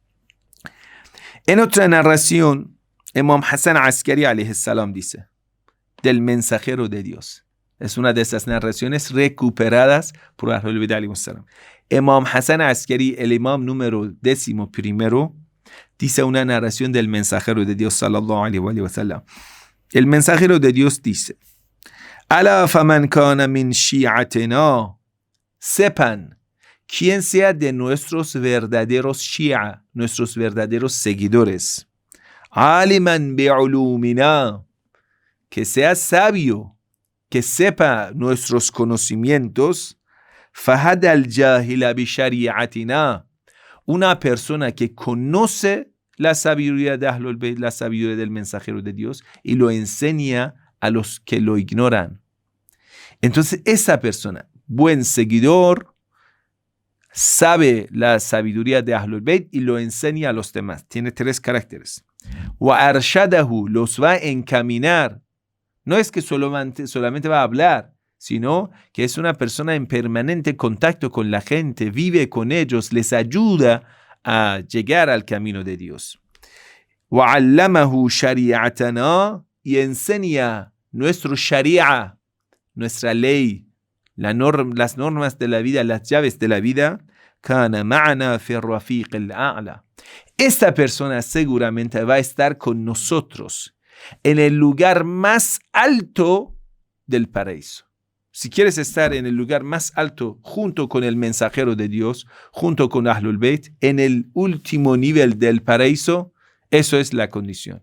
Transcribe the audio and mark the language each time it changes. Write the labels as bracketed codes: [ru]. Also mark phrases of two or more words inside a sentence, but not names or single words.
[es] En otra narración, Imam Hassan Askari [ar] عليه السلام [es] dice, del mensajero de Dios. Es una de esas narraciones recuperadas por Ahlul Bayt [ar] عليهم السلام. [es] Imam Hassan Askari, el imam número 11, dice una narración del mensajero de Dios [ar] صلى الله عليه وسلم. [es] El mensajero de Dios dice, [ar] ألا فمن كان من شيعتنا, [es] sepan, quien sea de nuestros verdaderos shi'a, nuestros verdaderos seguidores, [ar] عالما بعلومنا, [es] que sea sabio, que sepa nuestros conocimientos, [ar] فهدى الجاهل ب شريعتنا, [es] una persona que conoce la sabiduría de Ahlul Bayt, la sabiduría del mensajero de Dios, y lo enseña a los que lo ignoran. Entonces, esa persona, buen seguidor, sabe la sabiduría de Ahlul Bayt y lo enseña a los demás. Tiene 3 caracteres. [ar] وأرشده, [es] los va a encaminar. No es que solamente va a hablar, sino que es una persona en permanente contacto con la gente, vive con ellos, les ayuda a llegar al camino de Dios. [ar] وَعَلَّمَهُ شَرِيعَتَنَا, [es] y enseña nuestro sharia, nuestra ley, las normas de la vida, las llaves de la vida. [ar] كَانَ مَعَنَا فِي الرَّفِيقِ الْأَعْلَى. [es] Esta persona seguramente va a estar con nosotros en el lugar más alto del paraíso. Si quieres estar en el lugar más alto junto con el mensajero de Dios, junto con Ahlul Bayt, en el último nivel del paraíso, eso es la condición.